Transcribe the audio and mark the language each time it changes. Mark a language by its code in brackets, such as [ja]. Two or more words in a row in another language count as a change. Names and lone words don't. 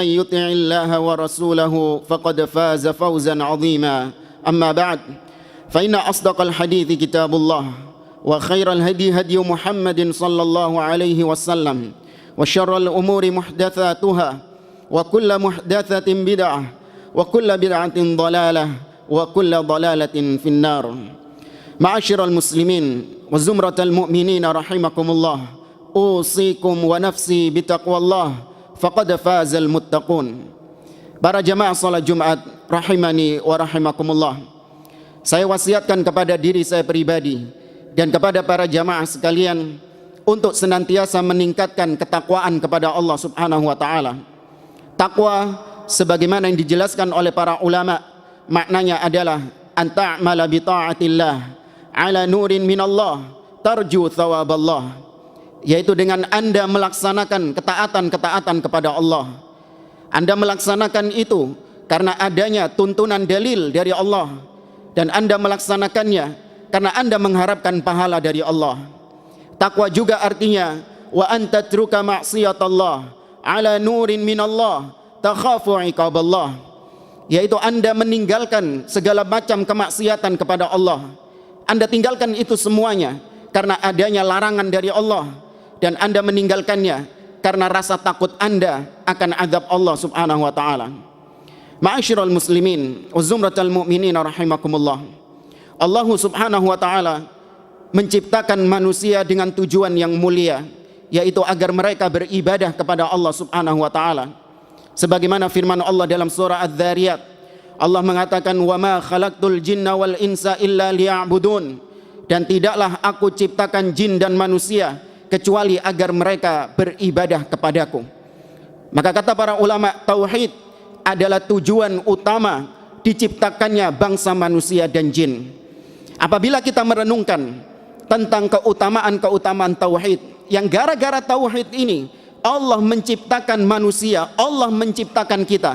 [ar] يطع الله ورسوله فقد فاز فوزا عظيما أما بعد فإن أصدق الحديث كتاب الله وخير الهدي هدي محمد صلى الله عليه وسلم وشر الأمور محدثاتها وكل محدثة بدعة وكل بدعة ضلالة وكل ضلالة في النار معاشر المسلمين وزمرة المؤمنين رحمكم الله أوصيكم ونفسي بتقوى الله فقد فاز المتقون. [id] Para jamaah salat Jumat [ar] رحمني ورحمكم الله, [id] saya wasiatkan kepada diri saya pribadi dan kepada para jamaah sekalian untuk senantiasa meningkatkan ketakwaan kepada Allah [ar] سبحانه وتعالى. [id] Takwa sebagaimana yang dijelaskan oleh para ulama, maknanya adalah [ar] أن تعمل بطاعة الله على نور من الله ترجو ثواب الله, [id] yaitu dengan Anda melaksanakan ketaatan kepada Allah. Anda melaksanakan itu karena adanya tuntunan dalil dari Allah, dan Anda melaksanakannya karena Anda mengharapkan pahala dari Allah. Takwa juga artinya [ar] وأنت تترك معصية الله على نور من الله تخاف عقاب الله, [id] yaitu Anda meninggalkan segala macam kemaksiatan kepada Allah. Anda tinggalkan itu semuanya karena adanya larangan dari Allah, dan Anda meninggalkannya karena rasa takut Anda akan azab Allah [ar] سبحانه وتعالى. معاشر المسلمين وزمرة المؤمنين رحمكم الله, [id] Allah [ar] سبحانه وتعالى [id] menciptakan manusia dengan tujuan yang mulia, yaitu agar mereka beribadah kepada Allah [ar] سبحانه وتعالى. [id] Sebagaimana firman Allah dalam surah Adz-Dzariyat, Allah mengatakan [ar] وما خلقت الجن والإنس إلا ليعبدون, [id] dan tidaklah aku ciptakan jin dan manusia kecuali agar mereka beribadah kepadaku. Maka kata para ulama, tauhid adalah tujuan utama diciptakannya bangsa manusia dan jin. Apabila kita merenungkan tentang keutamaan tauhid, yang gara-gara tauhid ini Allah menciptakan manusia, Allah menciptakan kita.